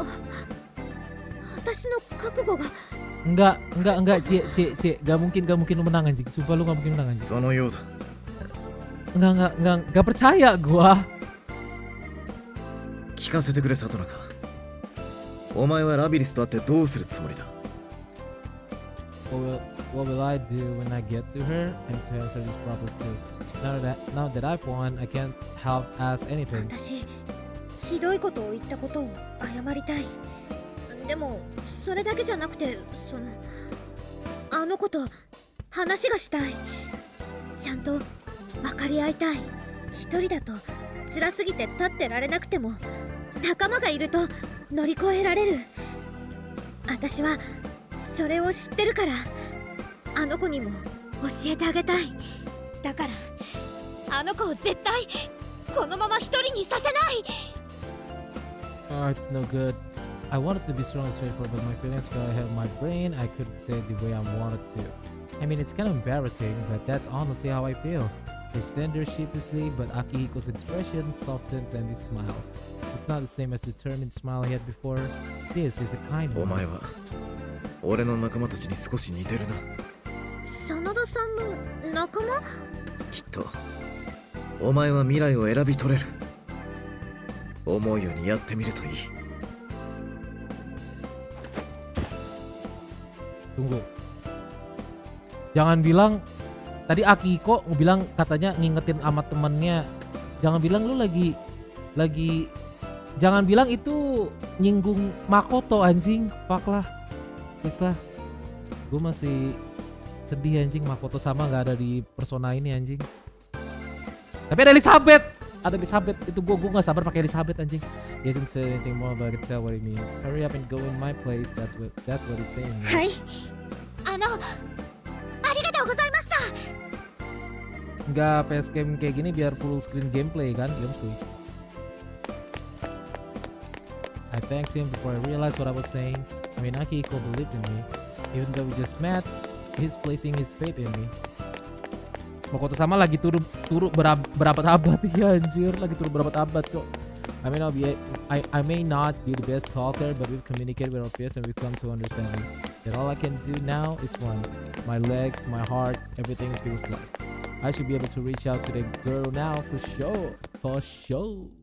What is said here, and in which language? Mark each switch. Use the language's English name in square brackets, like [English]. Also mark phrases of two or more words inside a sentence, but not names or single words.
[Japanese] 私の覚悟が [Indonesian] enggak, Cie, gak mungkin lu menang anjing. Sumpah lu gak mungkin menang anjing. [Japanese] そのようだ [Indonesian] Enggak percaya gua. [Japanese] 聞かせてくれ里中お前はラビリスと会ってどうするつもりだ [English] What will I do when I get to her and to answer this problem too? Now that I've won, I can't help ask anything. [Japanese] 私ひどいことを言ったことを謝りたい。でもそれだけじゃなくて、あの子と話がしたい。ちゃんと分かり合いたい。一人だと辛すぎて立ってられなくても、仲間がいると乗り越えられる。私はそれを知ってるから、あの子にも教えてあげたい。だからあの子を絶対このまま一人にさせない。 [English] Oh, it's no good. I wanted to be strong and straightforward, but my feelings got ahead of my brain. I couldn't say it the way I wanted to. I mean, it's kind of embarrassing, but that's honestly how I feel. They stand there sheepishly, but Akihiko's expression softens and he smiles. It's not the same as the determined smile he had before. This is a kind [Japanese] お [English] one. [Japanese] 前は俺の仲間たちに少し似てるな真田さんの仲間？きっとお前は未来を選び取れる思うようにやってみるといい [Indonesian] Tunggu. Jangan bilang tadi Akihiko bilang katanya ngingetin sama temennya. Jangan bilang lu lagi jangan bilang itu nyinggung Makoto anjing. [English] Fuck lah. Please lah. [Indonesian] Gue masih sedih anjing, Makoto sama gak ada di Persona ini anjing. Tapi ada Elizabeth. Ada Elizabeth. Itu gue gak sabar pakai Elizabeth anjing. [English] He hasn't said anything more, but I can tell what he means. Hurry up and go in my place. That's what he's saying. [Japanese] はい。ありがとうございました。 [Indonesian] Enggak, PS game kayak gini biar [English] full screen gameplay [Indonesian] kan, Yomsui. [English] I thanked him before I realized what I was saying. I mean, Akihiko believed in me. Even though we just met, he's placing his faith in me. [Indonesian] Makoto sama lagi turun berabad-abad ya anjir, lagi turun berabad-abad cok. [English] I may not be the best talker, but we've communicated with our fears and we've come to understanding. And all I can do now is one. My legs, my heart, everything feels like. I should be able to reach out to the girl now for sure. For sure.